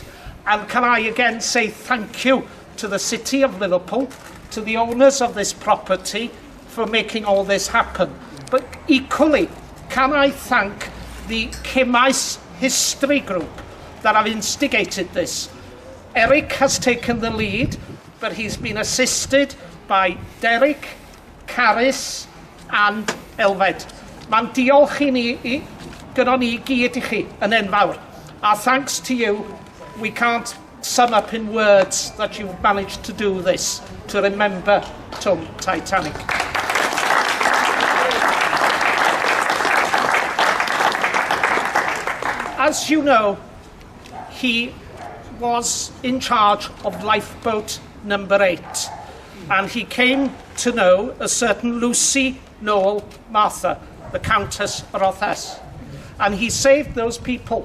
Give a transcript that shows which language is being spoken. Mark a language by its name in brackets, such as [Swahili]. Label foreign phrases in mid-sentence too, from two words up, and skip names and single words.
[English] And can I again say thank you to the City of Liverpool, to the owners of this property for making all this happen. But equally, can I thank the Cemais History Group that have instigated this. Eric has taken the lead, but he's been assisted by Derek, Caris and Elfed. [Welsh] Mae'n diolch I ni, gyda ni gyd I chi yn enfawr. [English] Our thanks to you. We can't sum up in words that you've managed to do this, to remember Titanic. As you know, he was in charge of Lifeboat number 8, and he came to know a certain Lucy Noel Martha, the Countess of Rothes, and he saved those people.